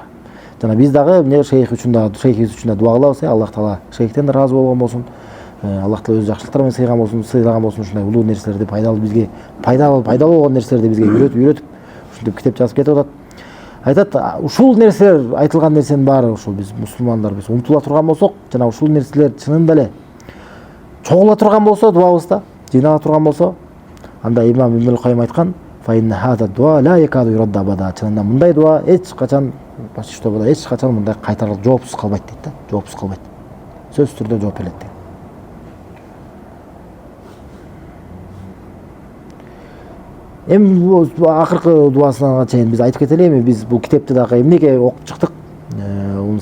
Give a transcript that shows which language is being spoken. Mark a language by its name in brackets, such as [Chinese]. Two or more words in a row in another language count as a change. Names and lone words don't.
[Kyrgyz] Жана биз дагы эмне шейхибиз үчүн да дуа кылабыз, Аллах Таала шейхтен ыраазы болгон болсун, Аллах Таала өз жакшылыктары менен сыйлаган болсун, ушундай улуу нерселерди, пайдалуу болгон нерселерди бизге үйрөтүп, ушинтип китеп жазып кетип атат. Айтат, ушул нерселер, айтылган нерсенин баары ушул биз мусулмандар биз умтула турган болсок, жана ушул нерселер чынында эле чогула турган болсо, дуабызда жыйнала турган болсо, анда имам Ибн Кайым айткан, [Arabic] فإن هذا دعاء لا يكاد يرد أبدا. [Kyrgyz] Чынында мындай дуа эч качан мындай кайтарылып жоопсуз калбайт дейт да, жоопсуз калбайт. Сөзсүз түрдө жооп берилет дейт. Эми акыркы дуасына чейин биз айтып кетели, эми биз бул китепти дагы эмнеге окуп чыктык?